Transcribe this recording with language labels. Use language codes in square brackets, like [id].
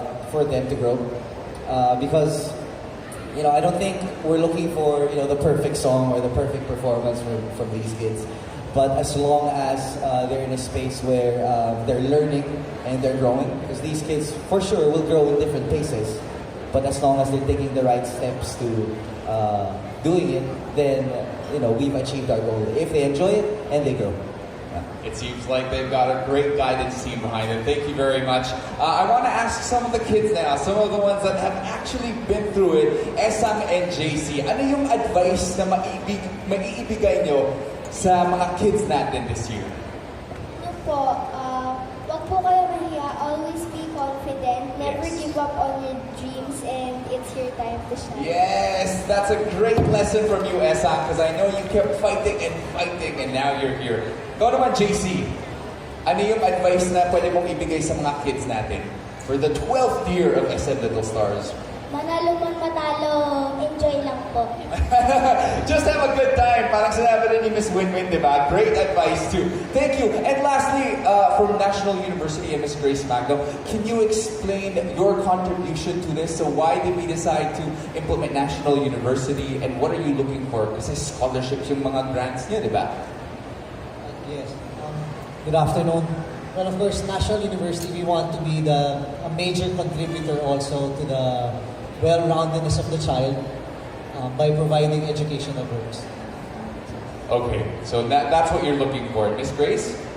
[en] for them to grow, because I don't think we're looking for the perfect song or the perfect performance from these kids, but as long as they're in a space where they're learning and they're growing, because these kids for sure will grow in different paces, but as long as they're taking the right steps to doing it, then we've achieved our goal if they enjoy it and they grow. It seems like they've got a great guidance team behind them. Thank you very much. I want to ask some of the kids now, some of the ones that have actually been through it, Esang and JC. [tl] Ano yung advice na maiibigay nyo sa mga kids natin [en] this year? [tl] Ano po, wag po kayo mahiya. [en] Always be confident. Never Yes. give up on your dreams, and it's your time to shine. Yes, that's a great lesson from you, Esang, because I know you kept fighting, and now you're here. [tl] Go naman, JC. Ano yung advice na pwede mong ibigay sa mga kids natin [en] for the 12th year of SM Little Stars? [tl] Manalo man matalo, enjoy lang po. [en] Just have a good time. [tl] Parang sinabi rin ni Miss Winwin, di ba? [en] Great advice too. Thank you. And lastly, from National University and Miss Grace Magno, can you explain your contribution to this? So why did we decide to implement National University, and what are you looking for? [tl] Kasi scholarships yung mga grants niya, di ba? [en] Yes. Good afternoon. Well, of course, National University, we want to be a major contributor also to the well-roundedness of the child by providing educational goals. Okay, so that's what you're looking for. Miss Grace?